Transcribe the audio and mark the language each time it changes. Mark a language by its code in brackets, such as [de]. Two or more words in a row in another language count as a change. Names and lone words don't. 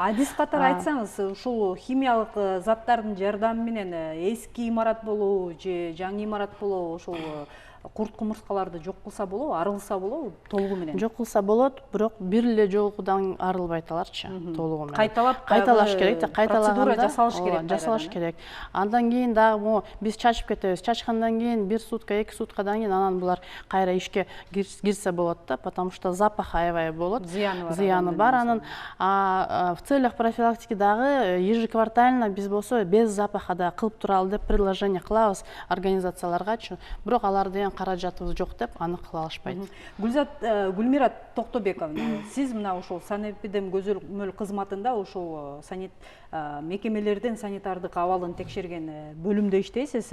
[ky] Биз катары айтсаңыз, ушул химиялык заттардын жардамы менен эски имарат болобу же жаңы имарат болобу, ошол курт кумурскаларды жок кылса болобу, арылса болобу толугу менен? Жок кылса болот, бирок бир эле жолкудан арылбайт аларчы толугу менен. Кайталаш керек, процедура жасалыш керек. Жасалыш керек. Андан кийин дагы биз чачып кетебиз. Чачкандан кийин 1 сутка, 2 суткадан кийин анан булар кайра ишке кирсе болот да, [ru] потому что запах [ky] аябай болот. Зыяны бар. Анан [ru] в целях профилактики [ky] дагы ежеквартально биз болсо [ru] без запаха [ky] да кылып туралы деп предложение кылабыз организацияларгачы. Бирок алар деген каражатыбыз жок деп аны кыла алышпайт. Гүлмират Токтобековна, сиз мына ушул санэпидем көзөмөл кызматында ушул мекемелердин санитардык абалын текшерген бөлүмдө иштейсиз.